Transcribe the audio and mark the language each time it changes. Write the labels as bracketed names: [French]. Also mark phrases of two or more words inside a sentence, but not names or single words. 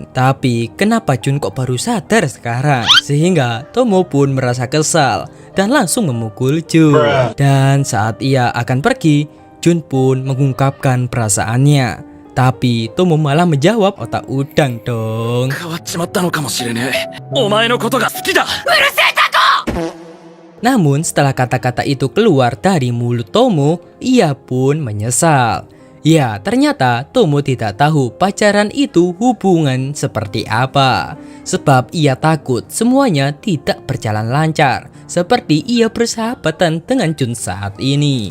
[Indonesian] Tapi kenapa Jun kok baru sadar sekarang? Sehingga Tomo pun merasa kesal dan langsung memukul Jun. Dan saat ia akan pergi, Jun pun mengungkapkan perasaannya. Tapi Tomo malah menjawab otak udang dong. [Japanese] 変わっちまったのかもしれねえ。お前のことが好きだ。 [Indonesian] Namun setelah kata-kata itu keluar dari mulut Tomo, ia pun menyesal. Ya, ternyata Tomo tidak tahu pacaran itu hubungan seperti apa. Sebab ia takut semuanya tidak berjalan lancar, seperti ia bersahabatan dengan Jun saat ini.